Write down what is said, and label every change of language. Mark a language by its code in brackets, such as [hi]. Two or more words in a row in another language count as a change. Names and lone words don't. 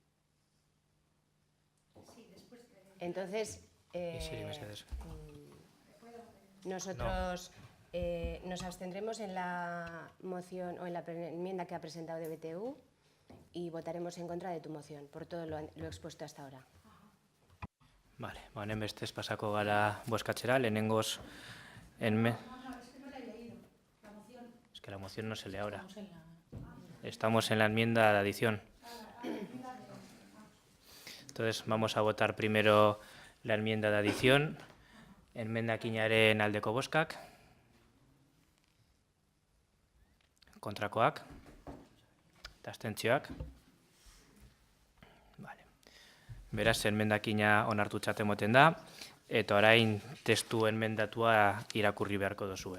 [es] Entonces, nosotros nos abstendremos en la moción o en la enmienda que ha presentado de BTU y votaremos en contra de tu moción, por todo lo expuesto hasta ahora. Vale, [eu] honen bestez pasako gara bozkatzera, lehenengoz... [es] Es que no la he leído, la moción. Es que la moción no se lee ahora. Estamos en la enmienda de adición. Entonces vamos a votar primero la enmienda de adición. [eu] Enmendakinaren aldeko bozkak. Kontrakoak. Eta abstentzioak. Vale. Beraz, enmendakina onartutzat emoten da, eta orain testu enmendatua irakurri beharko duzue.